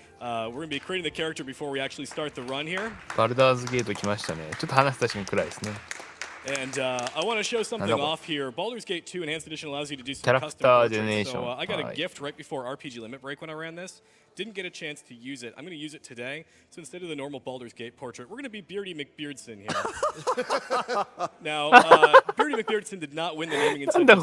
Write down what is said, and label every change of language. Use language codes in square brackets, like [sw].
[en] We're going to be creating the character before we actually start the run here. [ja] バルダーズゲート来ましたね。ちょっと話した瞬間くらいですね。 [en] And I want to show something off here. Baldur's Gate 2 Enhanced Edition allows you to do some custom portraits. So I got a gift right before RPG Limit Break when I ran this. Didn't get a chance to use it. I'm going to use it today. So instead of the normal Baldur's Gate portrait, we're going to be Beardy McBeardson here. Now, Beardy McBeardson did not win the naming incentive.